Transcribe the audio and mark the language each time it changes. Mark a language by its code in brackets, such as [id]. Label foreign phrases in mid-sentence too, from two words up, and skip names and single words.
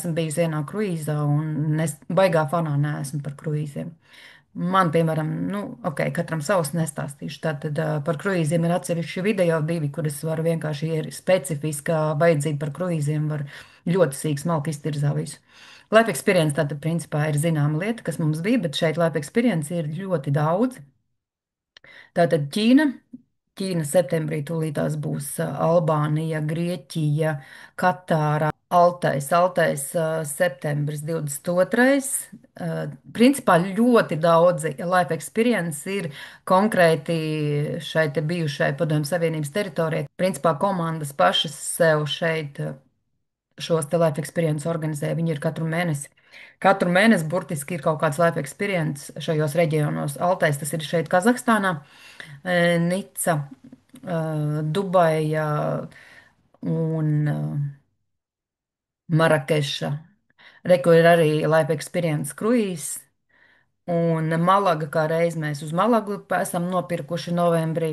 [lv] Esmu bijusi vienā kruīzā un es baigā fanā neesmu par kruīziem. Man, piemēram, nu, ok, katram savs nestāstīšu. Tātad par kruīziem ir atsevišķi video 2, kuras varu vienkārši ir specifiskā vajadzība par kruīziem, var ļoti sīk smalki iztirzā visu. [en] Life experience [lv] tātad principā ir zināma lieta, kas mums bija, bet šeit [en] life experience [lv] ir ļoti daudz. Tātad Ķīna septembrī tūlītās būs Albānija, Grieķija, Katāra, Altais septembris 22. Principā ļoti daudzi [en] life experience [lv] ir konkrēti šai te bijušai Padomju Savienības teritorijai. Principā komandas pašas sev šeit šos te [en] life experience [lv] organizē. Viņi ir katru mēnesi. Katru mēnesi burtiski ir kaut kāds [en] life experience [lv] šajos reģionos. Altais tas ir šeit Kazahstānā, Nica, Dubaja un Marakeša. Reku ir arī Life Experience Cruise un Malaga, kā reiz mēs uz Malagu esam nopirkuši novembrī.